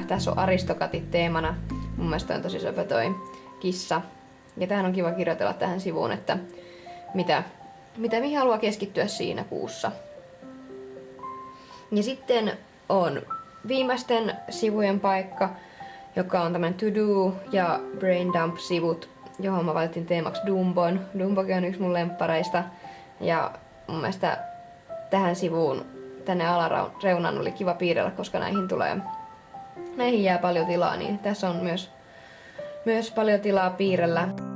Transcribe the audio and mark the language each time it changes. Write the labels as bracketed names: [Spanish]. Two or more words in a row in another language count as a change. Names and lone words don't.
[Finnish] Tässä on aristokatit teemana. Mun mielestä on tosi söpö toi kissa. Ja tähän on kiva kirjoitella tähän sivuun, että mihin haluaa keskittyä siinä kuussa. Ja sitten on viimeisten sivujen paikka, joka on tämmönen to-do ja [English] brain dump- [Finnish] sivut, johon mä valitsin teemaksi Dumbon. Dumbokin on yksi mun lemppareista. Ja mun mielestä tähän sivuun, tänne alareunaan oli kiva piirrellä, koska näihin jää paljon tilaa, niin tässä on myös paljon tilaa piirrellä.